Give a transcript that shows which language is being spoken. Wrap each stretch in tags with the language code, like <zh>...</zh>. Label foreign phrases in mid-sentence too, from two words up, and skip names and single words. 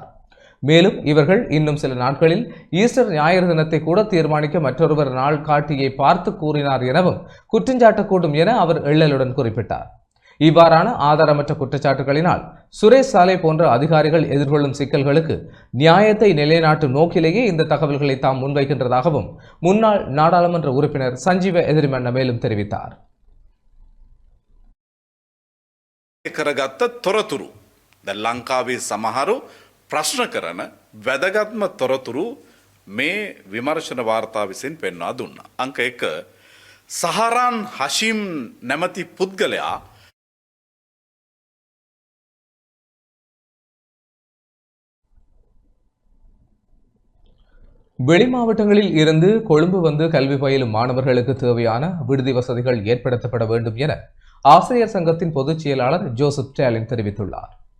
<ta>மேலும் இவர்கள் இன்னும் சில நாட்களில் ஈஸ்டர் ஞாயிறு தினத்தை கூட தீர்மானிக்க மற்றொருவர் நாள் காட்டியை பார்த்து கூறினார் எனவும் குற்றஞ்சாட்டக்கூடும் என அவர் எள்ளலுடன் குறிப்பிட்டார். இவ்வாறான ஆதாரமற்ற குற்றச்சாட்டுகளினால் சுரேஷ் சாலே போன்ற அதிகாரிகள் எதிர்கொள்ளும் சிக்கல்களுக்கு நியாயத்தை நிலைநாட்டும் நோக்கிலேயே இந்த தகவல்களை தாம் முன்வைக்கின்றதாகவும் முன்னாள் நாடாளுமன்ற உறுப்பினர் சஞ்சீவ எதிரிமன்ன மேலும் தெரிவித்தார்.</ta> <si>ප්‍රශ්න කරන වැදගත්ම තොරතුරු මේ විමර්ශන වාර්තා විසින් පෙන්වා දුන්නා. අංක 1 සහරාන් හෂිම් නැමැති පුද්ගලයා</si> <ta>வெளி மாவட்டங்களில் இருந்து கொழும்பு வந்து கல்வி பயிலும் மாணவர்களுக்கு தேவையான விடுதி வசதிகள் ஏற்படுத்தப்பட வேண்டும் என ஆசிரியர் சங்கத்தின் பொதுச் செயலாளர் ஜோசப் ஸ்டாலின் தெரிவித்துள்ளார்.</ta>